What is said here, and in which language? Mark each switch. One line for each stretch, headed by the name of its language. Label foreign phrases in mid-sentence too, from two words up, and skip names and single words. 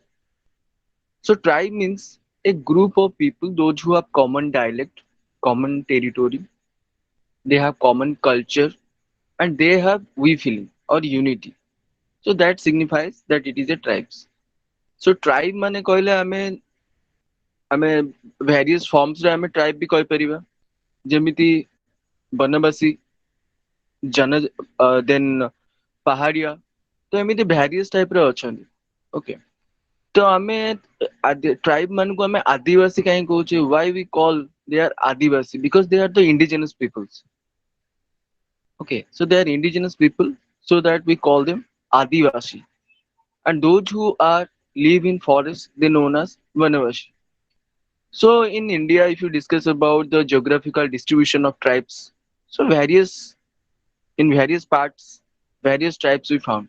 English: So tribe means a group of people, those who have common dialect, common territory, they have common culture, and they have we feeling or unity. So that signifies that it is a tribes. So tribe
Odia: ମାନେ କହିଲେ ଆମେ
English: various forms
Odia: ରେ ଆମେ tribe ବି କହିପାରିବା, ଯେମିତି ବନବାସୀ, ଜନ then ପାହାଡିଆ, ତ ଏମିତି
English: various type
Odia: ର ଅଛନ୍ତି. Okay. ତ ଆମେ ଟ୍ରାଇବ ମାନଙ୍କୁ ଆମେ ଆଦିବାସୀ କାହିଁ କହୁଛେ?
English: why we call they are adivasi? Because they are the indigenous peoples. Okay, so they are indigenous people, so that we call them adivasi. And those who are live in forest, they known as vanavashi. So in India, if you discuss about the geographical distribution of tribes, so various in various parts, various tribes we found.